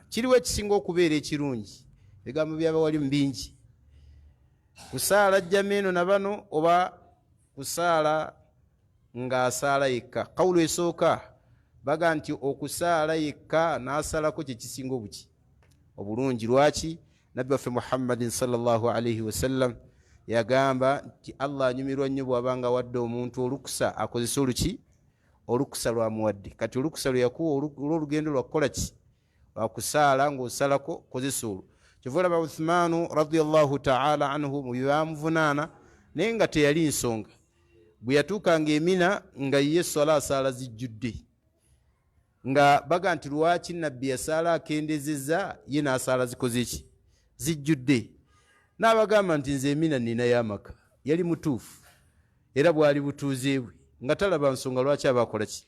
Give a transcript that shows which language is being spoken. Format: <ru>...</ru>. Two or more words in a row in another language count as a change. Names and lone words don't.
<lg>Kiriwo ekisinga okubeera ekirungi, ebigambo by'abawali bingi, kusaala jjama eno na bano oba kusaala ng'asaala yekka. Kawulo esooka baga nti okusaala yekka n'asalako kye kisinga obulungi. Lwaki? Nabbi waffe Muhammadin</lg> <ar>صلى الله عليه وسلم</ar> <lg>yagamba nti Allah anyumirwa nnyo bw'abanga wadde omuntu olukusa akozesa oluki? Olukusa lwamuwadde. Kati olukusa lwe yakuwa olw'olugendo lwakukola ki? Lwakusaala ng'osalako, kozesa olwo. Kyova olaba Uthmanu</lg> <ar>رضي الله تعالى عنه</ar> <lg>mu byamuvunaana naye nga teyali nsonga, bwe yatuukanga Emina nga ye sola asaala zijjudde, nga baga nti lwaki nabbi yasaala akendezezza, ye n'asaala zikoze ki? Zijjudde. N'abagamba nti nze Emina nninayo amaka. Yali mutuufu era bwali butuuze bwe, nga talaba nsonga lwaki aba akola ki?</lg>